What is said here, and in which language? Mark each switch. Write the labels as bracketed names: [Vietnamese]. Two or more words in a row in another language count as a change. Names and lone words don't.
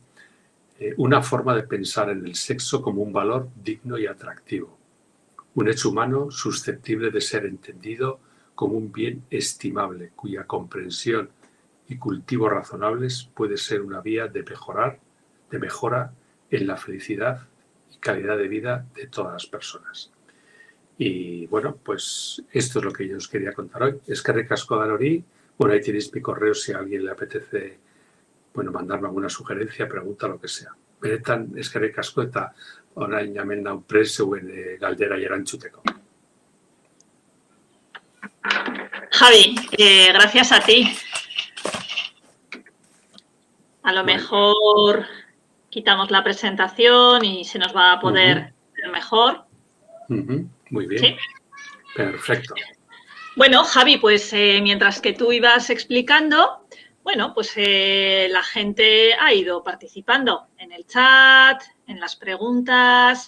[Spanish] Una forma de pensar en el sexo como un valor digno y atractivo, un hecho humano susceptible de ser entendido como un bien estimable, cuya comprensión y cultivo razonables puede ser una vía de mejora en la felicidad y calidad de vida de todas las personas. Y bueno, pues esto es lo que yo os quería contar hoy. [Basque] Eskerrik asko danori. [Spanish] Bueno, ahí tenéis mi correo si a alguien le apetece, bueno, mandarme alguna sugerencia, pregunta, lo que sea. [Basque] Benetan eskerrik asko eta orain hemen nau prest zeuen galdera erantzuteko. [Spanish] Javi, gracias a ti. A lo mejor quitamos la presentación y se nos va a poder ver mejor. Muy bien. ¿Sí? Perfecto. Bueno, Javi, pues mientras que tú ibas explicando, bueno, pues la gente ha ido participando en el chat, en las preguntas.